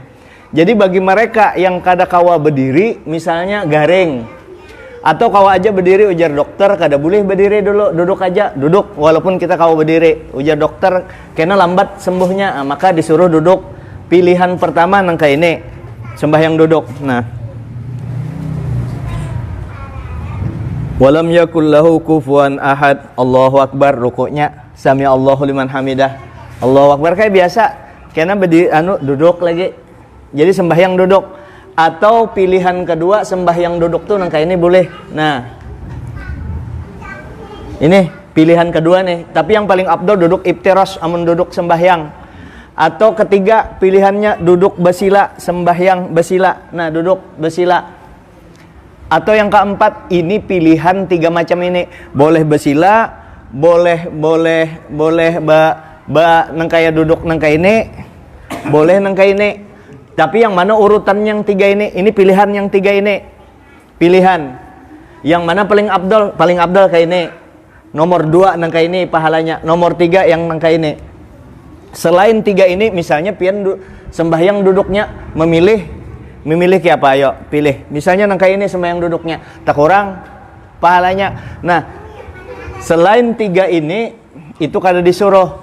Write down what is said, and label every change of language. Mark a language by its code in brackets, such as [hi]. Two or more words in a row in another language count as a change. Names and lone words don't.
[bjn] Jadi bagi mereka yang kada kawa berdiri, misalnya garing atau kawa aja berdiri, ujar dokter kada boleh berdiri dulu, duduk aja, duduk walaupun kita kawa berdiri. Ujar dokter kena lambat sembuhnya, maka disuruh duduk. Pilihan pertama nangka ini sembahyang duduk. Nah, [ar] ولم يكن له كفوا أحد. الله أكبر, rukuknya سمع الله لمن حمده. الله أكبر [bjn] kayak biasa. Kena berdiri duduk lagi. Jadi sembahyang duduk. Atau pilihan kedua sembahyang duduk tuh nangka ini boleh. Nah, ini pilihan kedua nih. Tapi yang paling abdul duduk iftirash amun duduk sembahyang. Atau ketiga pilihannya duduk basila, sembahyang basila. Nah, duduk basila. Atau yang keempat, ini pilihan 3 macam ini. Boleh basila, boleh nangkaya duduk nangka ini, boleh nangka ini. Tapi yang mana urutan yang 3 ini? Ini pilihan yang 3 ini. Pilihan. Yang mana paling abdul? Paling abdul kayak ini. Nomor 2 nangka ini pahalanya. Nomor 3 yang nangka ini. Selain 3 ini, misalnya pian sembahyang duduknya memilih ke apa? Ayo pilih. Misalnya nangka ini sembahyang duduknya tak kurang pahalanya. Nah, selain 3 ini itu kada disuruh.